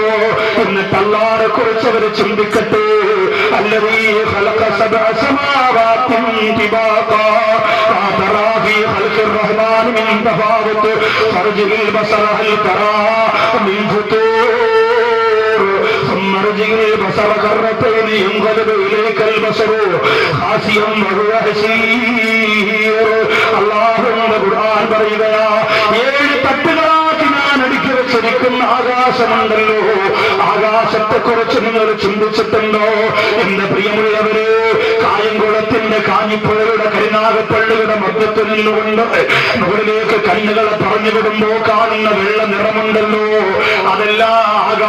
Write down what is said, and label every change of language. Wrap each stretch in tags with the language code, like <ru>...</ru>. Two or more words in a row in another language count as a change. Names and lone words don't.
<ml>എന്നിട്ട് അല്ലാഹുവിനെ കുറിച്ച് അവർ ചിന്തിക്കട്ടെ.</ml> <ar>الذي خلق سبع سماوات طباقا ما ترى في خلق الرحمن من تفاوت فارجع البصر هل ترى من فطور ثم ارجع البصر كرتين ينقلب اليك البصر خاسئا وهو حسير.</ar> <ml>അല്ലാഹുവിന്റെ ഖുർആൻ പറയുകയാ, 7 തട്ടുകളാക്കി ഞാൻ അടുക്കി വെച്ചിരിക്കുന്ന ആകാശമുണ്ടല്ലോ, ആകാശത്തെ കുറിച്ച് നിങ്ങൾ ചിന്തിച്ചിട്ടുണ്ടോ? എന്റെ പ്രിയമുള്ളവര്, കായംകുളത്തിന്റെ കാഞ്ഞിപ്പുഴയുടെ കരുനാഗപ്പള്ളിയുടെ മധ്യത്തിൽ നിന്നുകൊണ്ട് മുകളിലേക്ക് കണ്ണുകളെ പറഞ്ഞു വിടുമ്പോ കാണുന്ന വെള്ള നിറമുണ്ടല്ലോ, അതെല്ലാം</ml>